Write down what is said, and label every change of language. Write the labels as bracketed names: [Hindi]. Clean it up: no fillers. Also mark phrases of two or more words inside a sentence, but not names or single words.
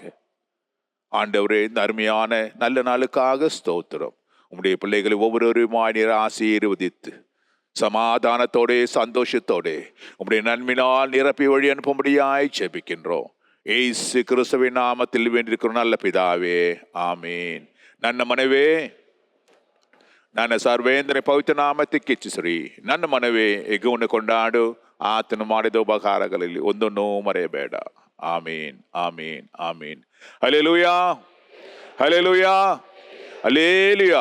[Tamil] ஆண்டவரே, இந்த அருமையான நல்ல நாளுக்காக ஸ்தோத்திரம். உம்முடைய பிள்ளைகளை ஒவ்வொருவருமாய் நீர் ஆசீர்வதித்து சமாதானத்தோட சந்தோஷத்தோட உம்முடைய நன்மையினால் நிரப்பி வழி அனுப்பும்படியாய் ஜெபிக்கின்றோம். ஏசு கிறிஸ்துவின் நாமத்தில் வேண்டியிருக்கிற நல்ல பிதாவே, ஆமீன். [Kannada] ನನ್ನ ಮನವೇ ನನ್ನ ಸರ್ವೇಂದ್ರ ಪವಿತ್ರ ನಾಮಕ್ಕೆ ಹೆಚ್ಚಿಸಿರಿ. ನನ್ನ ಮನವೇ ಎಗುವನ್ನು ಕೊಂಡಾಡು, ಆತನು ಮಾಡಿದ ಉಪಕಾರಗಳಲ್ಲಿ ಒಂದನ್ನು ಮರೆಯಬೇಡ. ಆಮೀನ್, ಆಮೀನ್, ಆಮೀನ್. ಹಲ್ಲೆಲೂಯಾ, ಹಲ್ಲೆಲೂಯಾ, ಹಲ್ಲೆಲೂಯಾ.